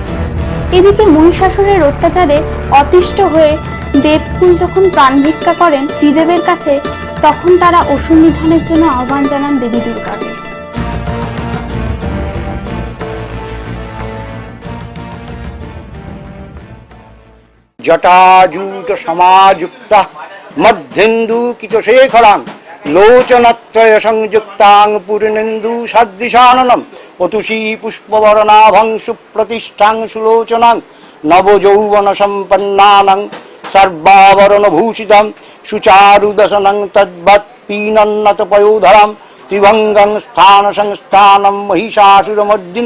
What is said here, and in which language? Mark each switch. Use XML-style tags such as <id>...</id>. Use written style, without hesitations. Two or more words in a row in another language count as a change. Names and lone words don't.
<bn>এদিকে মহিষাসুরের অত্যাচারে অতিষ্ঠ হয়ে দেবকুল যখন প্রাণ ভিক্ষা করেন ত্রিদেবের কাছে, তখন তারা অসুর নিধনের জন্য আহ্বান জানান দেবী দুর্গাকে।</bn> <sa>জটাজূট সমাযুক্তা মধ্যেন্দু কিতশেখরাং লোচনত্রয় সংযুক্তাং পূর্ণেন্দু সদৃশাননম পতুষী পুষ্পবরণাভং সুপ্রতিষ্ঠাং সুলোচনাং নবযৌবন সম্পন্নানাং সর্বাবরণভূষিতং সুচারুদশনং তদ্বৎ পীনন্নত পয়োধরম ত্রিভঙ্গং স্থান সংস্থানম মহিষাসুরমর্দিনীম</sa>